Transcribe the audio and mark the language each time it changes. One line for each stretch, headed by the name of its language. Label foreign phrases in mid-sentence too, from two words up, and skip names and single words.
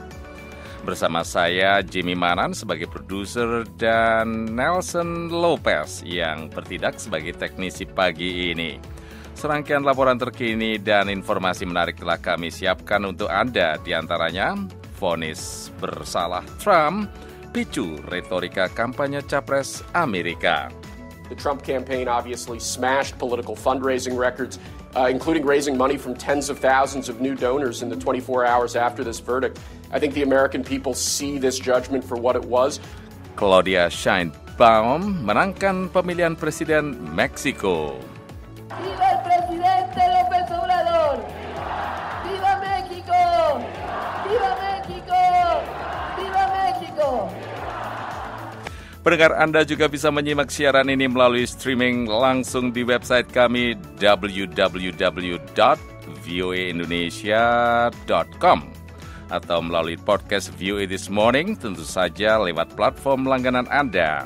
Indonesian: Bersama saya, Jimmy Manan sebagai produser dan Nelson Lopez yang bertindak sebagai teknisi pagi ini. Serangkaian laporan terkini dan informasi menarik telah kami siapkan untuk Anda, diantaranya vonis bersalah Trump, picu retorika kampanye Capres Amerika.
English: The Trump campaign obviously smashed political fundraising records, including raising money from tens of thousands of new donors in the 24 hours after this verdict. I think the American people see this judgment for what it was.
Indonesian: Claudia Sheinbaum menangkan pemilihan presiden Meksiko.
Spanish: ¡Viva el presidente López Obrador! ¡Viva México! ¡Viva México! ¡Viva México!
Indonesian: Pendengar Anda juga bisa menyimak siaran ini melalui streaming langsung di website kami www.voaindonesia.com atau melalui podcast VOA This Morning, tentu saja lewat platform langganan Anda.